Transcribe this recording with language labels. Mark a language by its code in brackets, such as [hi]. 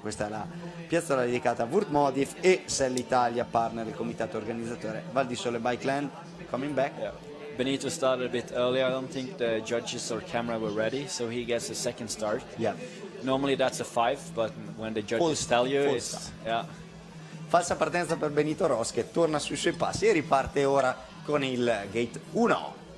[it] Questa è la piazzola dedicata a Wurtmodiv e Selle Italia, partner del comitato organizzatore Val di Sole Bikeland. [en] Coming back. Yeah. Benito started a bit early. I don't think the judges or camera were ready, so he gets a second start. Yeah. Normally that's a 5, but when the judges tell you, it's [it] Falsa partenza per Benito Ros, che torna sui suoi passi e riparte ora con il gate 1.